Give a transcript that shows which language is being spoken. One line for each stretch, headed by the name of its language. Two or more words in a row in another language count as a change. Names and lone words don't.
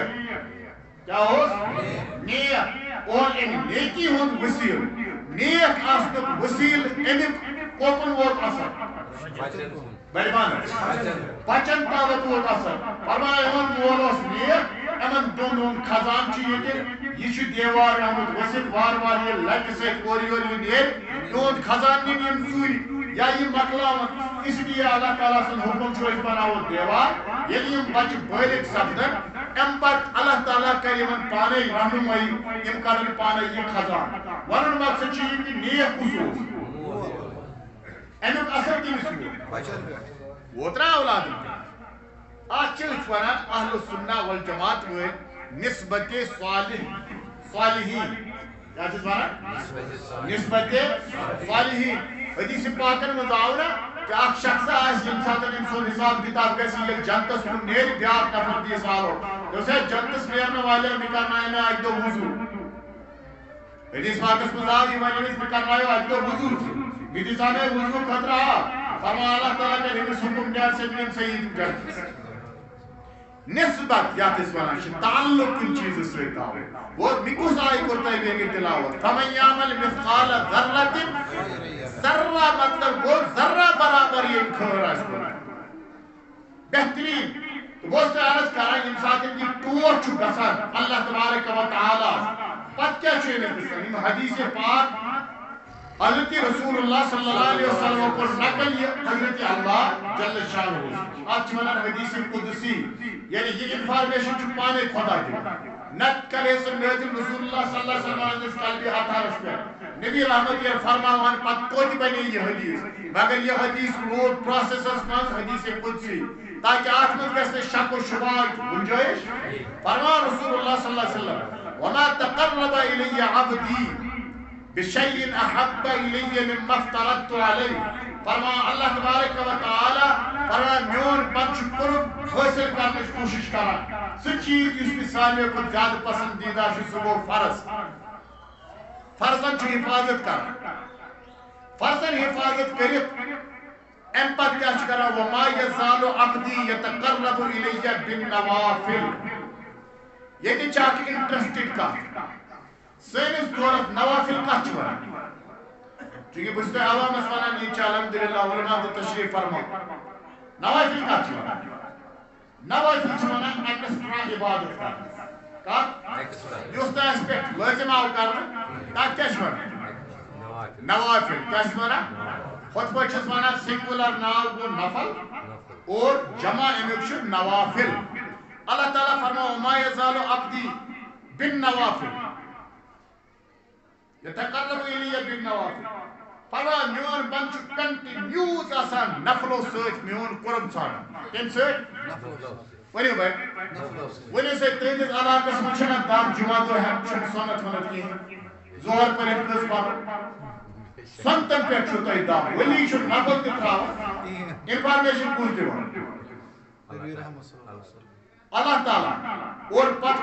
Kashmiri: کیٛاہ اوس نیک اور امہِ نیکی ہُنٛد وسیٖلہٕ نیک آسنُک وسیٖلہٕ امیُک کوپُن ووت اثر بڑِبان بچن تامتھ ووت اثر فرمایا یِہُنٛد مول اوس نیک یِمن دۄن ہُنٛد خزان چھُ ییٚتہِ یہِ چھُ دیوار آمُت ؤسِتھ وارٕ وارٕ ییٚلہِ لٹہِ سۭتۍ اورٕ یورٕ یہِ نیرِ یِہُنٛد خزان نِن یِم ژوٗرِ یا یہِ مۄکلاوَن اس لیے اللہ تعالیٰ سُنٛد حُکُم چھُ أسۍ بناوو دیوار ییٚلہِ یِم بچہٕ بٲلِغ سپدن اَمہِ پتہٕ اللہ تعالیٰ کرِ یِمن پانے رہنُمٲیی یِم کرن پانے یہِ خزان ونُن مقصد چھُ یہِ کہِ نیک کُس اوس امیُک اثر کٔمِس ووت نا اولادن اتھ چھِ أسۍ ونان اہل السنہ والجماعت وٲلۍ نسبت صالحین کیٛاہ چھِس ونان نسبت صالحین حدیث پاکن میں آونا کہ اخ شخص آس یم ساتھ سون حساب کتاب گژھِ ییٚلہِ جنتس کُن نیرِ بیاکھ نفر دِیس آلو دوٚپُس ہے جنتس نیرن والٮ۪ن مےٚ کرنایہِ مےٚ اکہِ دۄہ وضوٗ حدیث پاکس منٛز آو یہِ وَنہِ أمِس مےٚ کرنایو اکہِ دۄہ وضوٗ مےٚ دِژا مےٚ وضوٗ خٲطرٕ آب فرمان اللہ تعالیٰ کَرِ أمِس حُکُم نیرٕ سا نِن سا یہِ جنتس نسبت یتھ أسۍ ونان چھِ تعلق کُنہِ چیٖزس سۭتۍ تھاوُن گوٚو مےٚ کُس آیہِ کوٚر تۄہہِ بیٚیہِ تِلاوت
Arabic: فمن یعمل مثقال ذرة
Kashmiri: ذرہ مطلب گوٚو ذرہ برابر ییٚلہِ خٲر آسہِ کوٚرمُت بہتریٖن تہٕ بہٕ اوسُس تۄہہِ عرض کران ییٚمہِ ساتہٕ یہِ ٹوٹھ چھُ گژھان اللہ تبارک و تعالیٰ پتہٕ کیٛاہ چھُ أمِس گژھان یِم حدیث پاک حضرت رسول اللہ
Arabic: صلی اللہ علیہ وسلم
Kashmiri: کوٚر نقل یہ حضرت اللہ جل شانہ اتھ چھِ ونان حدیث قدسی یعنی یہ انفارمیشن چھُ پانے خدا دِوان نت کرے سُہ نٲزِل رسول اللہ
Arabic: صلی اللہ علیہ وسلم
Kashmiri: ہٕنٛدِس قلبِ اطہرس پٮ۪ٹھ نبی رحمت ییٚلہِ فرماوان پتہٕ کوٚت بنے یہ حدیث مگر یہ حدیث روٗد پروسیسس منٛز حدیث قدسی تاکہ اتھ منٛز گژھِ نہٕ شک و شبہات گنجٲیش فرمان رسول اللہ
Arabic: صلی اللہ علیہ وسلم وما تقرب الی عبدی بشیء احب الی مما افترضت علیہ
Kashmiri: فرمان اللہ تبارک و تعالی فرمان میون بندٕ چھُ قرب حٲصِل کرنٕچ کوٗشش کران سُہ چیٖز یُس مےٚ ساروٕے کھۄتہٕ زیادٕ پسندیدہ چھُ سُہ گوٚو فرض فرضن چھُ حفاظت کران فرضن حفاظت کٔرِتھ امہِ پتہٕ کیٛاہ چھُ کران
Arabic: وما یزال عبدی یتقرب الی بالنوافل
Kashmiri: ییٚتہِ چھِ اکھ انٹرسٹڈ کتھ سٲنِس دورس نوافل کتھ چھِ ونان چونکہ بہٕ چھُس تۄہہِ عوامس ونان ییٚتہِ چھِ الحمدللہ علما تہٕ تشریف فرما نوافل کتھ چھِ ونان نوافل چھِ ونان ایکسٹرا عبادت کرنس کتھ یُس نہٕ اَسہِ پٮ۪ٹھ لٲزِم آو کرنہٕ تتھ کیٛاہ چھِ ونان نوافل کیٛاہ چھِ ونان ہُتھ پٲٹھۍ چھِس ونان سنگولر ناو گوٚو نفل اور جمع امیُک چھُ نوافل اللہ تعالیٰ فرماو
Arabic: وما یزال عبدی بالنوافل یتقرب الی بالنوافل
Kashmiri: فرمان میون بند چھُ کنٹینیوز آسان نفلو سۭتۍ میون قرب ژھانڈان کمہِ سۭتۍ ؤنِو بھائی ؤنِو سا تُہنٛدِس علاقس منٛز چھُنہ دم جمعہ دۄہ چھُنہٕ سۄنت وۄنت کِہیٖنۍ ظہر پٔرِتھ کٔژ پرُن سۄنتن پٮ۪ٹھ چھُو تۄہہِ دم ؤلی چھُ نفل تہِ تراوان انفارمیشن کُس دِوان اللہ تعالیٰ اور پتہٕ